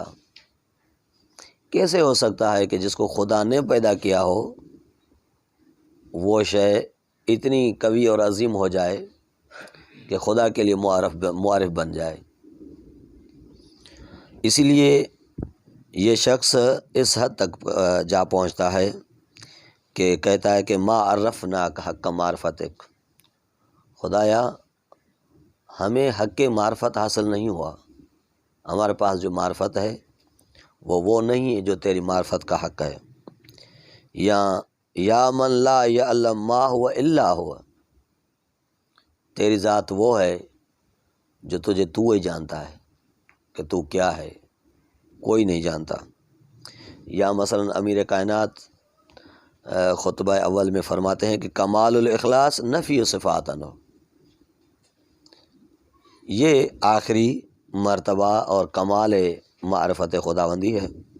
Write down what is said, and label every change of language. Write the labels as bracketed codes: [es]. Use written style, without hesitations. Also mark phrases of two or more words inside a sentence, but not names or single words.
[ur] کیسے ہو سکتا ہے کہ جس کو خدا نے پیدا کیا ہو وہ شے اتنی قوی اور عظیم ہو جائے کہ خدا کے لیے معرف بن جائے؟ اسی لیے یہ شخص اس حد تک جا پہنچتا ہے کہ کہتا ہے کہ [ar] ما عرفناک حق معرفتک، [ur] خدایا ہمیں حق معرفت حاصل نہیں ہوا، ہمارے پاس جو معرفت ہے وہ نہیں ہے جو تیری معرفت کا حق ہے۔ [ar] یا من لا یعلم ما هو الا هو، [ur] تیری ذات وہ ہے جو تجھے تو ہی جانتا ہے کہ تو کیا ہے، کوئی نہیں جانتا۔ یا مثلا امیر کائنات خطبہ اول میں فرماتے ہیں کہ [ar] کمال الاخلاص نفی صفات عنہ، [ur] یہ آخری مرتبہ اور کمال معرفت خداوندی ہے۔